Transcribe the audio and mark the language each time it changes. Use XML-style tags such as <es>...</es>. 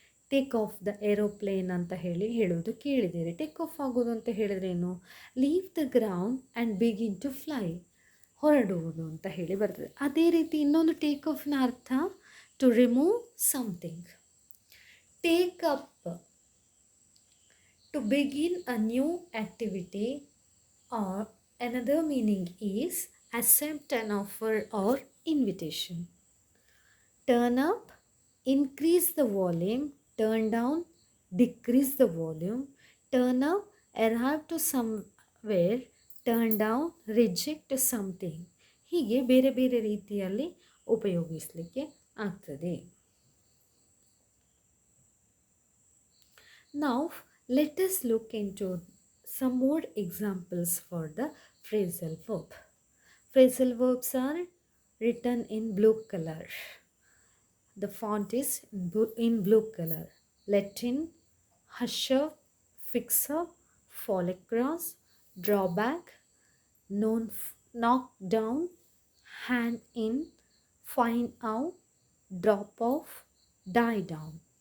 <en>take off the aeroplane</en> <kn>ಅಂತ ಹೇಳೋದು ಕೇಳಿದ್ದೀರಿ. ಟೇಕ್ ಆಫ್ ಆಗೋದು ಅಂತ ಹೇಳಿದ್ರೆ ಏನು?</kn> <en>leave the ground and begin to fly,</en> <kn>ಹೊರಡುವುದು ಅಂತ ಹೇಳಿ ಬರ್ತದೆ. ಅದೇ ರೀತಿ ಇನ್ನೊಂದು ಟೇಕ್ ಆಫ್ನ ಅರ್ಥ</kn> <en>To remove something. Take up To begin a new activity, or another meaning is accept an offer or invitation. Turn up, increase the volume. Turn down, decrease the volume. Turn up, arrive to somewhere. Turn down, reject something.</en> <kn>ಹೀಗೆ ಬೇರೆ ಬೇರೆ ರೀತಿಯಲ್ಲಿ ಉಪಯೋಗಿಸಲಿಕ್ಕೆ ಆಗ್ತದೆ.</kn> <en>Now let us look into some more examples for the phrasal verb. Phrasal verbs are written in blue color. The font is in blue color. Let in, hush up, fix up, fall across, draw back, knock down, hand in, find out, drop off, die down.</en>